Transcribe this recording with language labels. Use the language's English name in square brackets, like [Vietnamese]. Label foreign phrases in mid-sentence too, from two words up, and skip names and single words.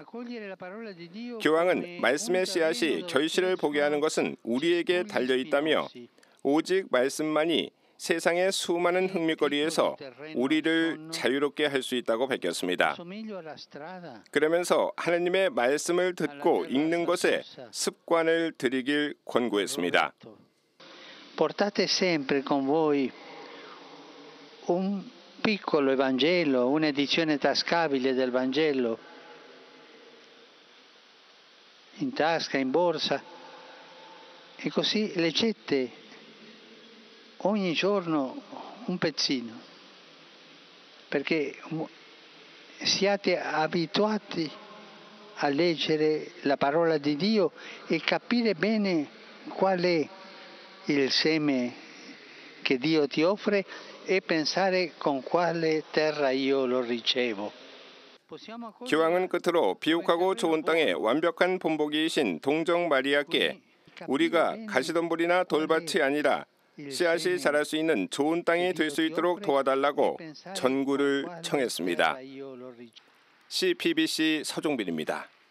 [Korean] 교황은 말씀의 씨앗이 결실을 보게 하는 것은 우리에게 달려있다며 오직 말씀만이 세상의 수많은 흥미거리에서 우리를 자유롭게 할 수 있다고 밝혔습니다. 그러면서 하나님의 말씀을 듣고 읽는 것에 습관을 들이길 권고했습니다. [Italian] Portate sempre con voi un piccolo Evangelo, un'edizione tascabile del Vangelo, in tasca, in borsa, e così leggete ogni giorno un pezzino, perché siate abituati a leggere la parola di Dio e capire bene qual è il seme che Dio ti offre e pensare con quale terra io lo ricevo. [Korean] 기왕은 끝으로 비옥하고 좋은 땅에 완벽한 본보기이신 동정 마리아께 우리가 가시덤불이나 돌밭이 아니라 씨앗이 자랄 수 있는 좋은 땅이 될 수 있도록 도와달라고 전구를 청했습니다. CPBC 서종빈입니다.